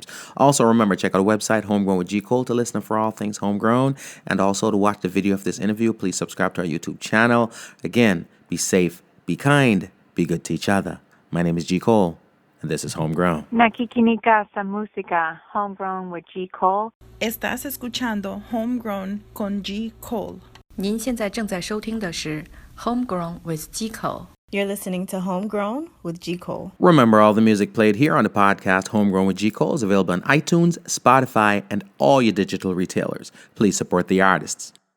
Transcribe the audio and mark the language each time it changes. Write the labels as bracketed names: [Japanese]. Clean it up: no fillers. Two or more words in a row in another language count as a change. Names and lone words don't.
[English] Also, remember, check out our website, Homegrown with G. Cole, to listen for all things homegrown. And also to watch the video of this interview. Please subscribe to our YouTube channel. Again, be safe, be kind, be good to each other. My name is G. Cole. and this is Homegrown. [Filipino] Nakikinika sa música, Homegrown with G. Cole. [Spanish] Estás escuchando Homegrown con G. Cole. [Chinese] 您现在正在收听的是 Homegrown with G. Cole. [English] You're listening to Homegrown with G. Cole. Remember, all the music played here on the podcast Homegrown with G. Cole is available on iTunes, Spotify, and all your digital retailers. Please support the artists.